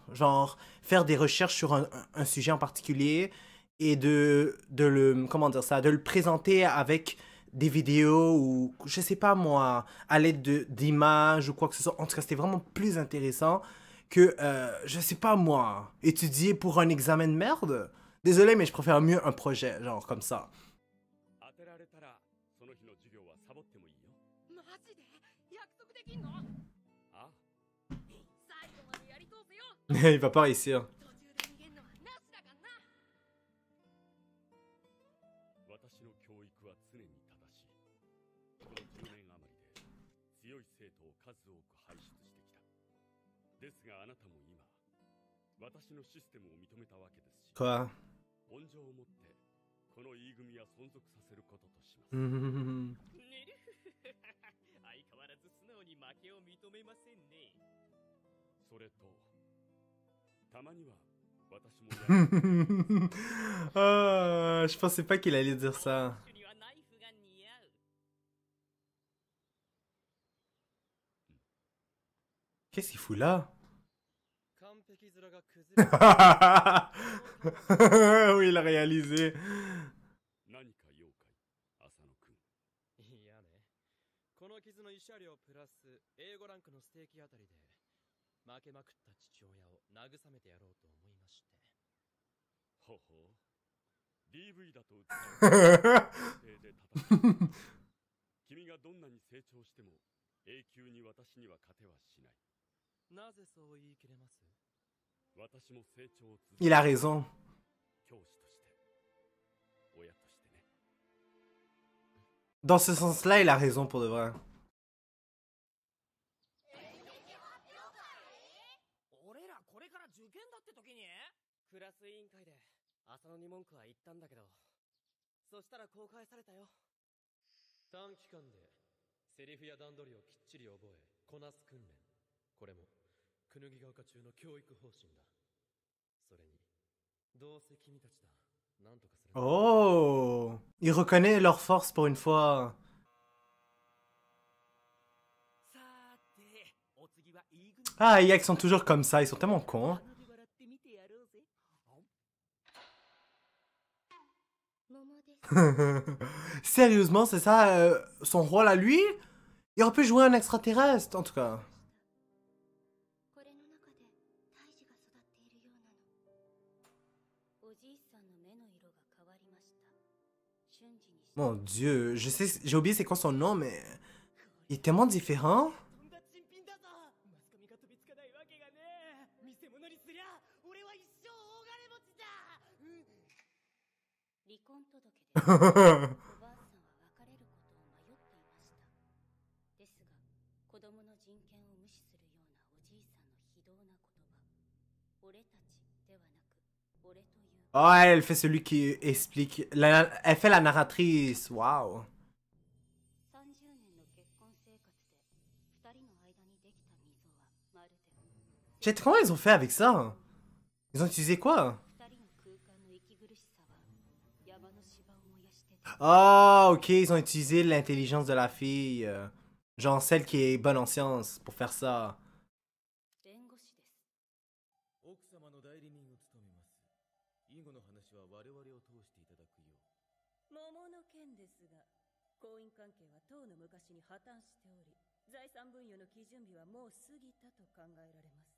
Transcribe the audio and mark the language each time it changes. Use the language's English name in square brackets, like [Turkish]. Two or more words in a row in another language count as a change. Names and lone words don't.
[French] Genre, faire des recherches sur un sujet en particulier et comment dire ça, de le présenter avec des vidéos ou, je sais pas moi, à l'aide d'images ou quoi que ce soit. En tout cas, c'était vraiment plus intéressant que, je sais pas moi, étudier pour un examen de merde. Désolé, mais je préfère mieux un projet, genre comme ça. [Japanese] 当てられたらその日の授業はサボってもいいよ。マジで約束できんの？あ最後までやり通せよ。 [French] Il va pas réussir. [Japanese] 途中で逃げんのはなしだかんな。私の教育は常に正しい。この10年余りで強い生徒を数多く輩出してきた。ですがあなたも今私のシステムを認めたわけですし、 [French] Quoi? [Japanese] 恩情を持ってこの E 組は存続させることとします。 Mhm. ねる相変わらず素直に負けを認めませんね。それとたまには私もやる [French] Ah, je pensais pas qu'il allait dire ça. [Japanese] シュにはナイフが似合う。 [French] Qu'est-ce qu'il fout là? [Japanese] 完璧面が崩れ [French] Oui, il a réalisé. [Japanese] 何か用かい浅野くん。いやね、この傷の慰謝料プラス A5 ランクのステーキあたりで負けまくった父親を慰めてやろうと思いまして。ほほう DV だと訴えて叩く君がどんなに成長しても永久に私には勝てはしない。なぜそう言い切れます？私も成長を続け [French] Il a raison. [Japanese] 教師として親としてね。 [French] Dans ce sens-là, il a raison pour de vrai. [Japanese] 俺らこれから受験だって時にクラス委員会で浅野に文句は言ったんだけど、そしたら公開されたよ。短期間でセリフや段取りをきっちり覚えこなす訓練、これもクヌギが丘中の教育方針だ。それにどうせ君たちだ、なんとかする。 Oh! [French] Il reconnaît leur force pour une fois. [Japanese] さーて、お次は E 組。 [French] Ah, les gars, ils sont toujours comme ça, ils sont tellement cons. [Japanese] 鼻で笑ってみてやろうぜ。桃です [French] Sérieusement, c'est ça son rôle à lui? Il aurait pu jouer un extraterrestre, en tout cas. [Japanese] これの中で胎児が育っているようなの。おじいさんの目の色が変わりました。瞬時にして [French] Mon Dieu, je sais, j'ai oublié c'est quoi son nom, mais il est tellement différent. [Japanese] とんだ珍品だぞ。マスコミが飛びつかないわけがねえ。見せ物にすりゃ俺は一生大金持ちだ。離婚届でおばあさんは別れることを迷っていました。ですが、子供の人権を無視するようなおじいさんの非道な言葉。俺たちではなく、俺という。 [French] Oh, elle fait celui qui explique. Elle fait la narratrice. Waouh. [Japanese] 30 年の結婚生活で2人の間にできた溝はまるで [French] J'ai comment ils ont fait avec ça? Ils ont utilisé quoi? [Japanese] 2 人の空間の息苦しさは山の芝を燃やして [French] Ah, ok, ils ont utilisé l'intelligence de la fille. Genre celle qui est bonne en sciences pour faire ça. [Japanese] 弁護士です。奥様の代理人を務めます。以後の話は我々を通していただくよう。桃の件ですが、婚姻関係は当の昔に破綻しており、財産分与の基準日はもう過ぎたと考えられます。